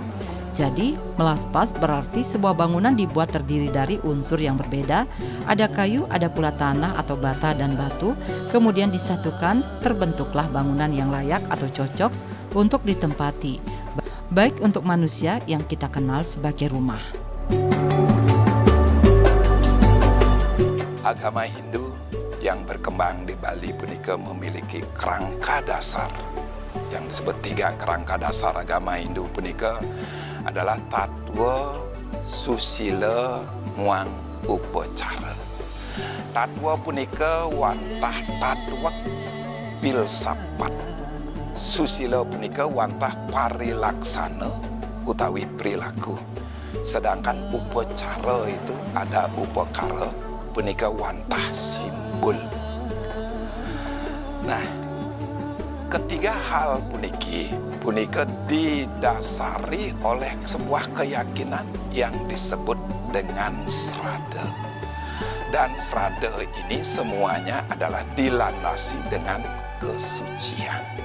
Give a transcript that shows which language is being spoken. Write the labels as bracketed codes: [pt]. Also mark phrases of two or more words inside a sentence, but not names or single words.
[id] Jadi, melaspas berarti sebuah bangunan dibuat terdiri dari unsur yang berbeda, ada kayu, ada pula tanah atau bata dan batu, kemudian disatukan, terbentuklah bangunan yang layak atau cocok untuk ditempati, baik untuk manusia yang kita kenal sebagai rumah. Agama Hindu yang berkembang di Bali punika memiliki kerangka dasar yang disebut 3 kerangka dasar agama Hindu punika adalah tatwa, susila, muang upacara. Tatwa [ban] punika wantah [id] tatwa filsafat. [ban] Susila punika wantah parilaksana utawi perilaku. [id] Sedangkan upacara itu ada upakara [ban] punika wantah [id] simbol. Nah, ketiga hal punika didasari oleh sebuah keyakinan yang disebut dengan srada. Dan srada ini semuanya adalah dilandasi dengan kesucian.